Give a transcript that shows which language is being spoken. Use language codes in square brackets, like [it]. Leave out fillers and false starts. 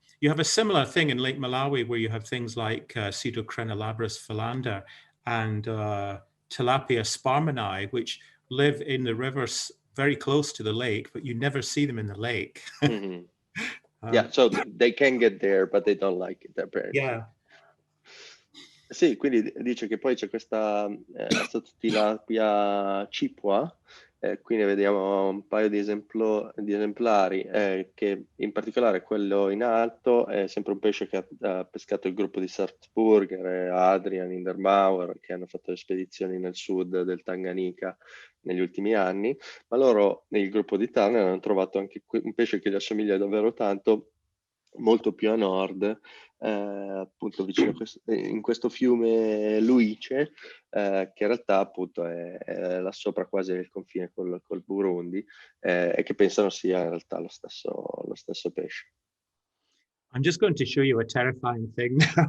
[en] You have a similar thing in Lake Malawi where you have things like Pseudocrenolabris philander and Tilapia sparmani, which live in the rivers very close to the lake, but you never see them in the lake. Yeah, so they can get there, but they don't like it apparently. Yeah. [it] Sì, quindi dice che poi c'è questa Astatotilapia chipwa, qui ne vediamo un paio di esemplari, che in particolare quello in alto è sempre un pesce che ha pescato il gruppo di Salzburger, Adrian, Indermauer, che hanno fatto spedizioni nel sud del Tanganyika negli ultimi anni, ma loro nel gruppo di Turner hanno trovato anche un pesce che gli assomiglia davvero tanto, molto più a nord, appunto vicino a in questo fiume Luice, che in realtà appunto è là sopra quasi il confine col Burundi, e che pensano sia in realtà lo stesso pesce. [en] I'm just going to show you a terrifying thing.